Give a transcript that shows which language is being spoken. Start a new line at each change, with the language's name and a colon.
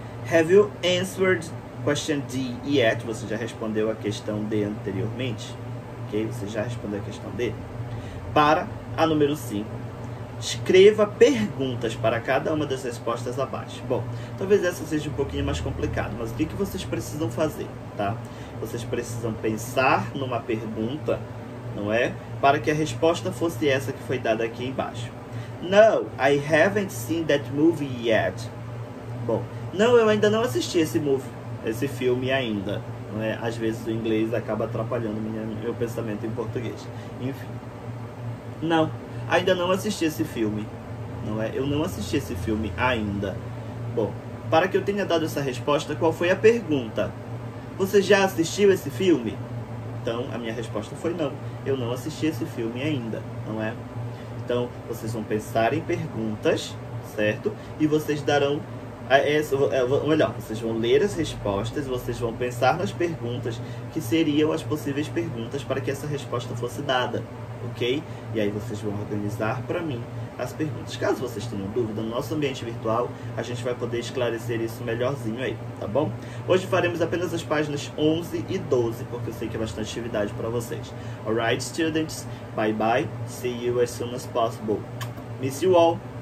English: Have you answered question D yet?
Portuguese: Você já respondeu a questão D anteriormente? Ok? Você já respondeu a questão D? Para a número 5. Escreva perguntas para cada uma das respostas abaixo. Bom, talvez essa seja um pouquinho mais complicado, mas o que vocês precisam fazer, tá? Vocês precisam pensar numa pergunta, não é? Para que a resposta fosse essa que foi dada aqui embaixo.
English: No, I haven't seen that movie yet.
Portuguese: Bom, não, eu ainda não assisti esse filme ainda. Não é? Às vezes o inglês acaba atrapalhando meu pensamento em português. Enfim. Não, ainda não assisti esse filme. Não é? Eu não assisti esse filme ainda. Bom, para que eu tenha dado essa resposta, qual foi a pergunta? Você já assistiu esse filme? Então, a minha resposta foi não. Eu não assisti esse filme ainda, não é? Então, vocês vão pensar em perguntas, certo? E vocês darão... melhor, vocês vão ler as respostas, vocês vão pensar nas perguntas que seriam as possíveis perguntas para que essa resposta fosse dada, ok? E aí vocês vão organizar para mim as perguntas. Caso vocês tenham dúvida, no nosso ambiente virtual a gente vai poder esclarecer isso melhorzinho aí, tá bom? Hoje faremos apenas as páginas 11 e 12, porque eu sei que é bastante atividade para vocês.
English: Alright, students, bye bye, see you as soon as possible. Miss you all.